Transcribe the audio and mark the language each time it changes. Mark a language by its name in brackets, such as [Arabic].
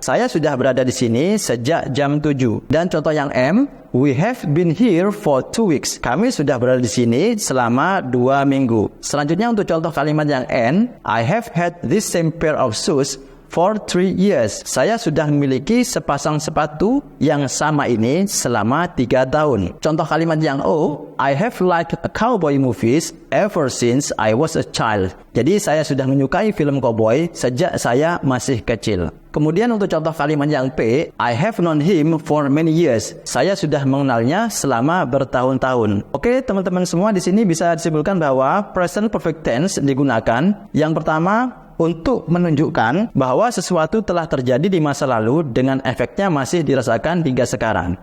[Indonesian] Saya sudah berada di sini sejak jam 7. Dan contoh yang M, [English] we have been here for 2 weeks. [Indonesian] Kami sudah berada di sini selama 2 minggu. Selanjutnya untuk contoh kalimat yang N, [English] I have had this same pair of shoes for 3 years. [Indonesian] Saya sudah memiliki sepasang sepatu yang sama ini selama 3 tahun. Contoh kalimat yang O, [English] I have liked cowboy movies ever since I was a child. [Indonesian] Jadi saya sudah menyukai film cowboy sejak saya masih kecil. Kemudian untuk contoh kalimat yang P, [English] I have known him for many years. [Indonesian] Saya sudah mengenalnya selama bertahun-tahun. Oke, teman-teman semua, di sini bisa disimpulkan bahwa present perfect tense digunakan yang pertama untuk menunjukkan bahwa sesuatu telah terjadi di masa lalu dengan efeknya masih dirasakan hingga sekarang.